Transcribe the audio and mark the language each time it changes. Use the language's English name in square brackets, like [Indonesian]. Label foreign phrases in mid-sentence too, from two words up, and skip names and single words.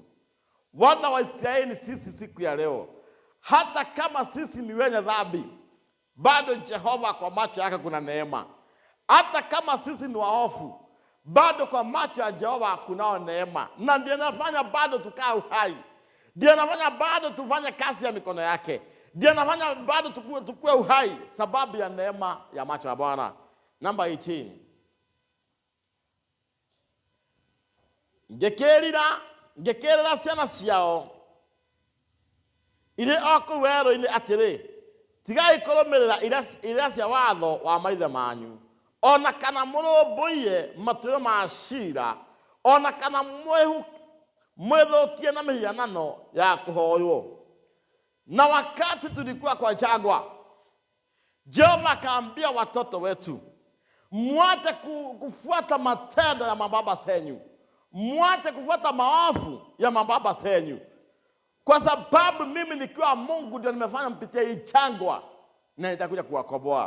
[Swahili] Wana wa Israeli sisi siku ya leo. Hata kama sisi ni wenye dhambi, bado Jehova kwa macho yake kuna neema. Hata kama sisi ni waofu, bado kwa macho ya Jehova kunao neema. Na ndiye anafanya bado tukaa uhai. Ndiye anafanya bado tufanye kazi ya mikono yake. Ndiye anafanya bado tukue uhai sababu ya neema ya macho ya Bwana. Number 18. [Kikuyu] Ngekerera ciana ciao ile oko werũ-inĩ atĩrĩ, tigai kũrũmĩrĩra iria cia watho wa maithe manyu, ona kana mũrũmbũiye matuĩro ma ciira, ona kana mwĩthũkie na mĩhianano ya kũhoywo. [Swahili] Na wakati tulikuwa kwa jangwa, Jehova akaambia watoto wetu, mwache kufuata matendo ya mababa zenyu, mwache kufuata maovu ya mababa zenyu, kwa sababu mimi nikiwa Mungu ndio nimefanya mpitie hii jangwa na nitakuja kuwakomboa.